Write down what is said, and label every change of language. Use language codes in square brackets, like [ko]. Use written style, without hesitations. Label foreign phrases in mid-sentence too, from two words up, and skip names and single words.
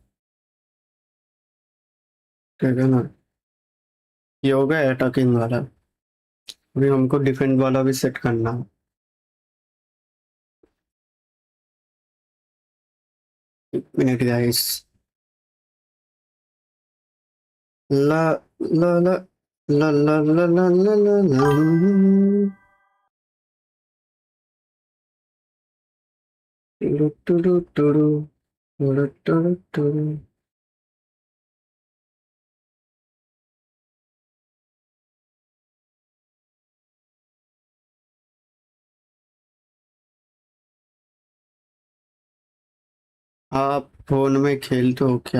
[hi] ठीक है ना। ये हो गया अटैकिंग वाला। अभी हमको डिफेंड वाला भी सेट करना है। एक मिनट गाइस। ला ला ला ला ला ला ला ला ला ला। टुडु टुडु टुडु, टुडु टुडु टुडु। आप फोन में खेलते हो क्या?